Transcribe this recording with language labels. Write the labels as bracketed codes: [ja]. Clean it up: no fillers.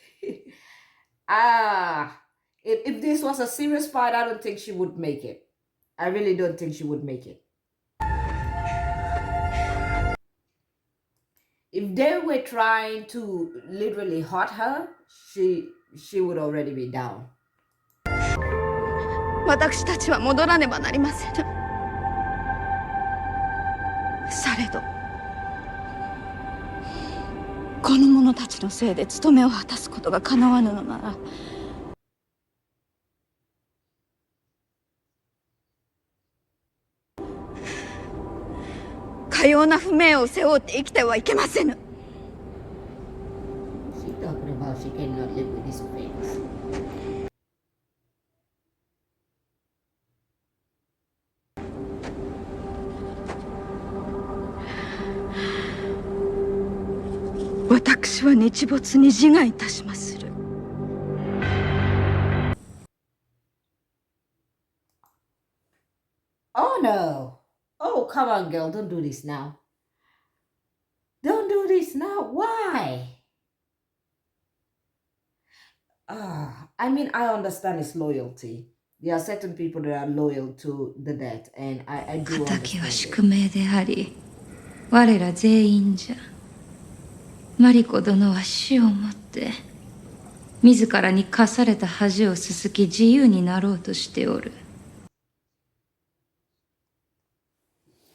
[en] If this was a serious fight, I don't think she would make it. I really don't think she would make it. If they were trying to literally hurt her, she would already be down. [ja] 私たちは戻らねばなりませぬ。されどこの者たちのせいで務めを果たすことが叶わぬのなら、かような不名を背負って生きてはいけませぬ。 [en] She talking about she cannot live with this face. [ja] 私は日没に自害いたしまする。 [en] Oh no! Oh, come on, girl, don't do this now. Don't do this now. Why? I mean, I understand it's loyalty. There are certain people that are loyal to the dead, and I do [ja] 敵は [en] understand [ja] 宿命であり、我ら全員じゃ。マリコ殿は死をもって自らに課された恥をすすき自由になろうとしておる。 [en] it.